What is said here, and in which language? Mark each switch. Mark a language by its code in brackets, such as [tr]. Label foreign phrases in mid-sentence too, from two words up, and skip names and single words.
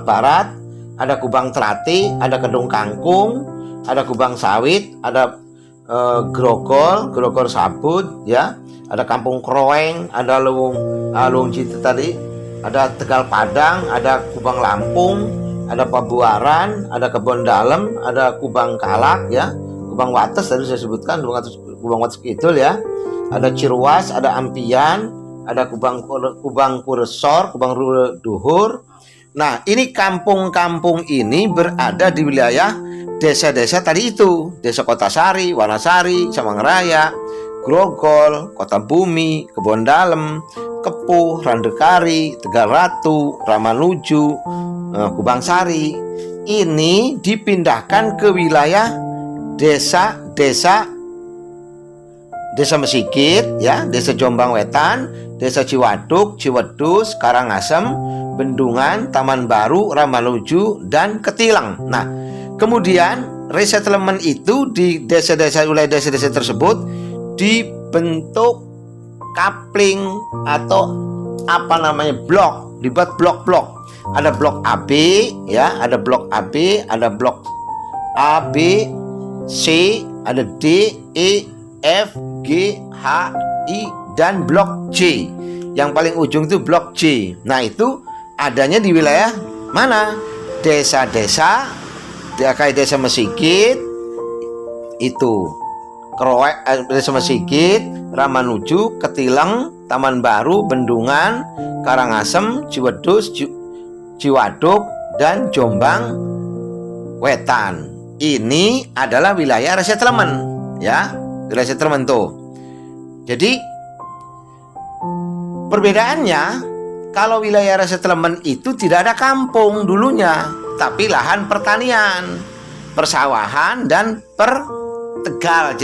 [id] Barat, ada Kubang Terati, ada Kedung Kangkung, ada Kubang Sawit, ada Grogol Sabut ya, ada Kampung Kroeng, ada Lewung Jite tadi, ada Tegal Padang, ada Kubang Lampung, ada Pabuaran, ada Kebon Dalem, ada Kubang Kalak ya, Kubang Wates tadi saya sebutkan, Kubang Wates Kidul ya, ada Ciruas, ada Ampian, ada Kubang Kuresor, Kubang Duhur. Nah, ini kampung-kampung ini berada di wilayah desa-desa tadi itu, Desa Kotasari, Wanasari, Samangraya, Grogol, Kota Bumi, Kebon Dalem, Kepuh, Randekari, Tegal Ratu, Ramanuju, Kubang Sari. Ini dipindahkan ke wilayah desa Mesikit ya, Desa Jombang Wetan, Desa Ciwaduk, Ciwedus, Karangasem, Bendungan, Taman Baru, Ramanuju, dan Ketilang. Nah, kemudian resettlement itu di wilayah desa-desa tersebut dibentuk kapling atau blok, dibuat blok-blok. Ada blok AB ya, ada blok AB, ada blok A, B, C, ada D, E, F, G, H, I, dan blok C. Yang paling ujung itu blok C. Nah, itu adanya di wilayah mana? Desa-desa kayak Desa Mesikit itu, Desa Mesikit, Ramanuju, Ketilang, Taman Baru, Bendungan, Karangasem, Ciwedus, Ciwaduk, dan Jombang Wetan. Ini adalah wilayah resettlement ya, wilayah settlement tuh. Jadi perbedaannya, kalau wilayah resettlement itu tidak ada kampung dulunya, tapi lahan pertanian, persawahan, dan pertegal.